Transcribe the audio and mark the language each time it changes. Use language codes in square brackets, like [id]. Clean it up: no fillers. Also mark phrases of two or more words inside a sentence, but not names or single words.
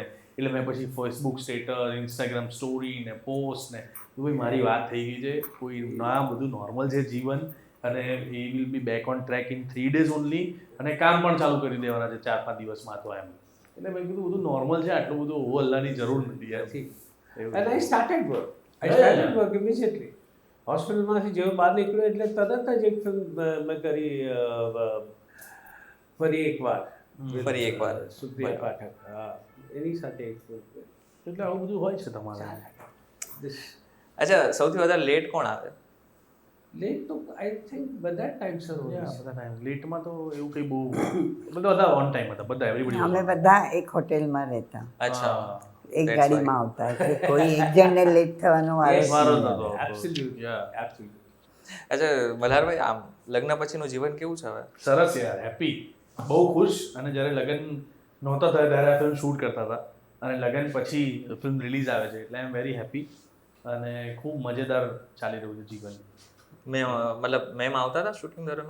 [gu] એટલે મેં પછી ફેસબુક સ્ટેટસ, ઇન્સ્ટાગ્રામ સ્ટોરી ને પોસ્ટ ને ભાઈ મારી વાત થઈ ગઈ છે, કોઈ ના, બધું નોર્મલ છે જીવન, અને એ [en] will be back on track in 3 days only, [gu] અને કામ પણ ચાલુ કરી દેવાના છે 4-5 દિવસમાં તો એમ. એટલે મેં કીધું બધું નોર્મલ છે, આટલું બધું ઓ અલ્લાહની જરૂર નથી એમ. [en] And I started work. I started work immediately. [gu] હોસ્પિટલમાંથી જેવો બહાર નીકળ્યો એટલે તરત જ એક ફિલ્મ મેં કરી, ફરી એકવાર. સુપ્રિયા પાઠક, હા, એની સાથે એક ફિલ્મ કરી. એટલે આવું બધું હોય છે તમારે. અચ્છા, સૌથી વધારે લેટ કોણ આવે? લેટ તો [en] I think [gu] બધા ટાઈમસર હોય છે. બધા ટાઈમ લેટમાં તો એવું કંઈ બહુ, બધા [en] on time [gu] હતા, બધા એવરીબડી. અમે બધા એક હોટેલમાં રહેતા, અચ્છા, એક ગાડીમાં આવતા, એટલે કોઈ એક જણને લેટ થવાનો વારો વારો જ નહીં. નહોતો. [en] Absolutely, Yeah. absolutely. [gu] અચ્છા મલ્હારભાઈ, આમ લગ્ન પછીનું જીવન કેવું છે હવે? સરસ યાર, હેપી, બહુ ખુશ. અને જ્યારે લગ્ન નહોતા થયા ત્યારે આ ફિલ્મ શૂટ કરતા હતા, અને લગ્ન પછી ફિલ્મ રિલીઝ આવે છે, એટલે [en] I am very happy [gu] અને ખૂબ મજેદાર ચાલી રહ્યું છે જીવન. મતલબ મેમ આવતા હતા શૂટિંગ દરમિયાન?